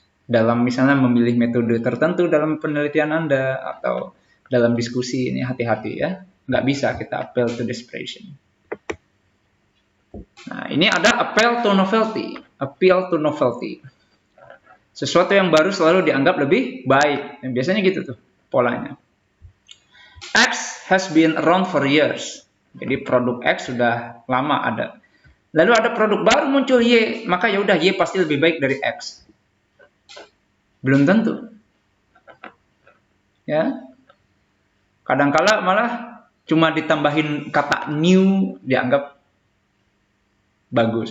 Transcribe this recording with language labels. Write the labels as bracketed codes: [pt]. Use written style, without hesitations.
[id] Dalam misalnya memilih metode tertentu dalam penelitian Anda atau dalam diskusi ini hati-hati ya. Nggak bisa kita appeal to desperation. Nah, ini ada appeal to novelty. Appeal to novelty. Sesuatu yang baru selalu dianggap lebih baik. Dan biasanya gitu tuh polanya. [en] X has been around for years. [id] Jadi produk X sudah lama ada. Lalu ada produk baru muncul Y, maka ya udah Y pasti lebih baik dari X. Belum tentu. Ya. Kadang-kala malah cuma ditambahin kata new dianggap bagus.